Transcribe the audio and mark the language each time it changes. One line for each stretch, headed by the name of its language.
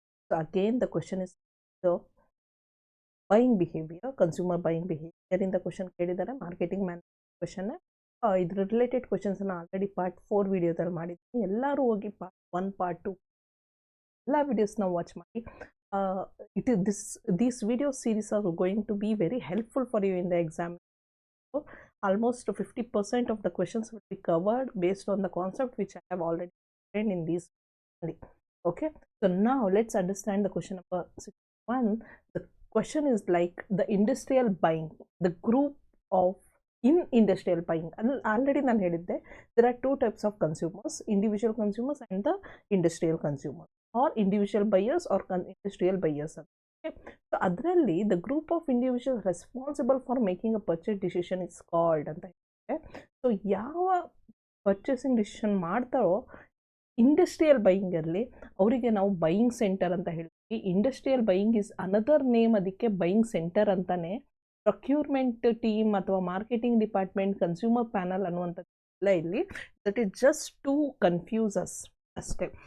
English: So again the question is the buying behaviour, consumer buying behaviour
Kannada: ಇಂದ question ಕೇಳಿದ್ದಾರೆ. Marketing management question, ಇದ್ರ related questions already part 4 ವಿಡಿಯೋದಲ್ಲಿ ಮಾಡಿದ್ದೀನಿ. ಎಲ್ಲರೂ ಹೋಗಿ ಪಾರ್ಟ್ 1 ಪಾರ್ಟ್ 2 ಎಲ್ಲ ವಿಡಿಯೋಸ್ನ ವಾಚ್ ಮಾಡಿ.
English: These video series are going to be very helpful for you in the exam. So, almost 50% of the questions will be covered based on the concept which I have already explained in these. Okay, so now let's understand the question number 61. The question is like the industrial buying, the group of in industrial buying. Already
Kannada: ನಾನು ಹೇಳಿದ್ದೆ,
English: there are two types of consumers, individual consumers and the industrial consumer, or individual buyers or industrial buyers. Okay, so ಅದರಲ್ಲಿ the group of individuals responsible for making a purchase decision is called
Kannada: ಅಂತ ಹೇಳಿದೆ. So ಯಾವ purchasing decision ಮಾಡ್ತಾರೋ industrial buying ಅಲ್ಲಿ ಅವರಿಗೆ ನಾವು buying centre ಅಂತ ಹೇಳ್ತೀವಿ.
English: industrial buying is another name,
Kannada: ಅದಕ್ಕೆ ಬೈಯಿಂಗ್ ಸೆಂಟರ್ ಅಂತಾನೆ. ಪ್ರೊಕ್ಯೂರ್ಮೆಂಟ್ ಟೀಮ್ ಅಥವಾ ಮಾರ್ಕೆಟಿಂಗ್ ಡಿಪಾರ್ಟ್ಮೆಂಟ್, ಕನ್ಸ್ಯೂಮರ್ ಪ್ಯಾನಲ್ ಅನ್ನುವಂಥದ್ದೆಲ್ಲ ಇಲ್ಲಿ,
English: that is just to confuse us
Kannada: ಅಷ್ಟೇ.